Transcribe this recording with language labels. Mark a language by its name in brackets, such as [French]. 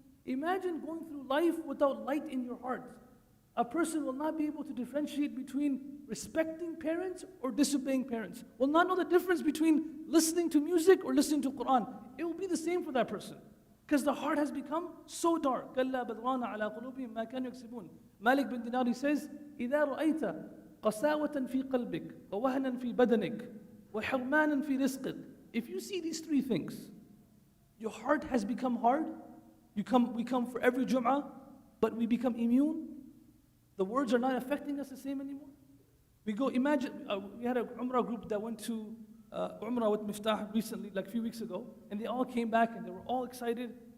[English] Imagine going through life without light in your heart. A person will not be able to differentiate between respecting parents or disobeying parents. Will not know the difference between listening to music or listening to Quran. It will be the same for that person because the heart has become so dark. [Arabic] كَلَّا بَدْرَانَ عَلَىٰ قُلُوبِهِمْ مَا كَانُوا يَكْسِبُونَ. Malik bin Dinar, [English] he says, [Arabic] إِذَا رَأَيْتَ قَسَاوَةً فِي قَلْبِكَ وَوَهْنًا فِي بَدَنِكَ وَحِرْمَانًا فِي رِزْقِكَ. [English] If you see these three things, your heart has become hard. We come for every Jumu'ah, but we become immune. The words are not affecting us the same anymore. We go, imagine, we had a Umrah group that went to Umrah with Miftah recently, like a few weeks ago, and they all came back and they were all excited.